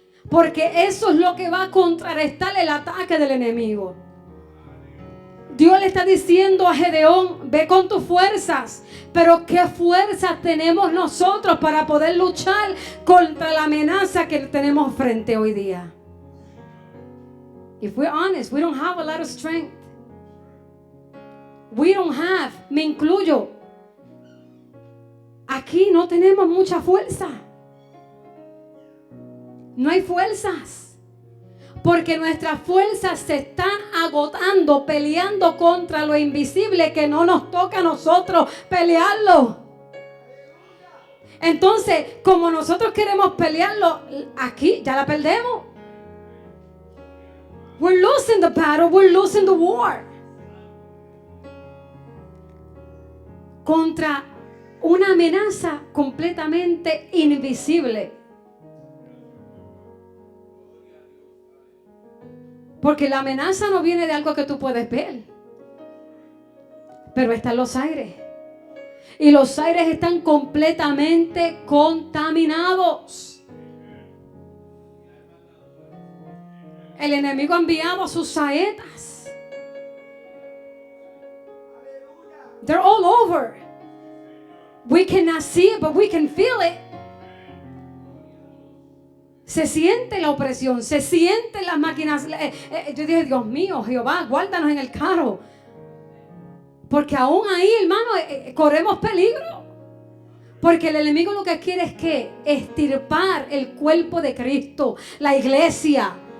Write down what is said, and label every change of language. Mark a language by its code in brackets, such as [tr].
[es] Porque eso es lo que va a contrarrestar el ataque del enemigo. Dios le está diciendo a Gedeón, ve con tus fuerzas. Pero ¿qué fuerzas tenemos nosotros para poder luchar contra la amenaza que tenemos frente hoy día? [en] If we're honest, we don't have a lot of strength. We don't have, [es] me incluyo. Aquí no tenemos mucha fuerza. No hay fuerzas. Porque nuestras fuerzas se están agotando peleando contra lo invisible que no nos toca a nosotros pelearlo. Entonces, como nosotros queremos pelearlo, aquí ya la perdemos. [en] We're losing the battle, we're losing the war. [es] Contra una amenaza completamente invisible. Porque la amenaza no viene de algo que tú puedes ver, pero está en los aires. Y los aires están completamente contaminados. El enemigo ha enviado sus saetas. [en] They're all over. We cannot see it, but we can feel it. [es] Se siente la opresión, se sienten las máquinas. Yo dije, Dios mío, Jehová, guárdanos en el carro. Porque aún ahí, hermano, corremos peligro. Porque el enemigo lo que quiere es que extirpar el cuerpo de Cristo, la iglesia.